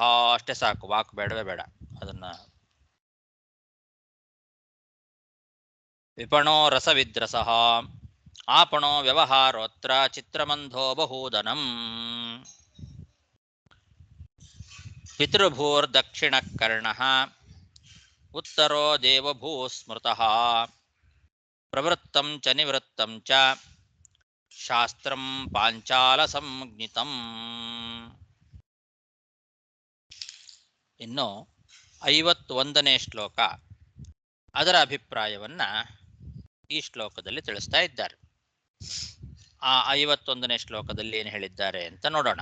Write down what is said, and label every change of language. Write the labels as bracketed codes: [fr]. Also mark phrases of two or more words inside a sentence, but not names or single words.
[kn] ಅಷ್ಟೇ ಸಾಕು, ವಾಕ್ ಬೇಡವೇ ಬೇಡ. ಅದನ್ನ [sa] ವಿಪಣೋ ರಸವಿದ್ರಸಃ ಆಪಣೋ ವ್ಯವಹಾರೋತ್ರ ಚಿತ್ರಮಂಧೋ ಬಹುದನಂ ಪಿತೃಭೂರ್ದಕ್ಷಿಣ ಕರ್ಣಃ ಉತ್ತರೋ ದೇವಭೂ ಸ್ಮೃತಃ ಪ್ರವೃತ್ತಂ ಚ ನಿವೃತ್ತಂ ಚ ಶಾಸ್ತ್ರಂ ಪಾಂಚಾಲ ಸಂಜ್ಞಿತಂ. [kn] ಇನ್ನು 51ನೇ ಶ್ಲೋಕ, ಅದರ ಅಭಿಪ್ರಾಯವನ್ನ ಈ ಶ್ಲೋಕದಲ್ಲಿ ತಿಳಿಸ್ತಾ ಇದ್ದಾರೆ. ಆ 51ನೇ ಶ್ಲೋಕದಲ್ಲಿ ಏನು ಹೇಳಿದ್ದಾರೆ ಅಂತ ನೋಡೋಣ.